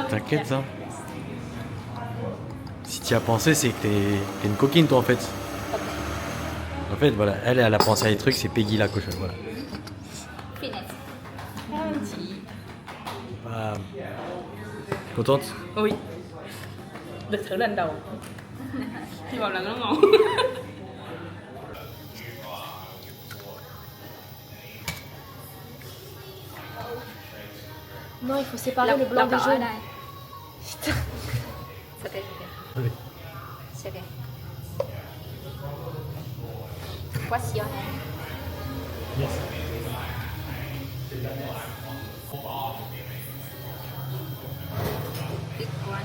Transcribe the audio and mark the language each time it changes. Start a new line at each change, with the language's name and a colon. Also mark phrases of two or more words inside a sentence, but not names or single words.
French: t'inquiète hein. Si tu y as pensé, c'est que t'es une coquine toi en fait. En fait voilà, elle a pensé à des trucs, c'est Peggy la cochonne, voilà. Finish. Bam. Contente? Oui.
Vietnamese: Được thử lần đầu. Hy vọng là nó ngon.
French: Non, il faut séparer le blanc des
Vietnamese: đỏ ở
French: jaunes. đây. C'est ok. Allez. C'est ok.
English: What's your name? Big one.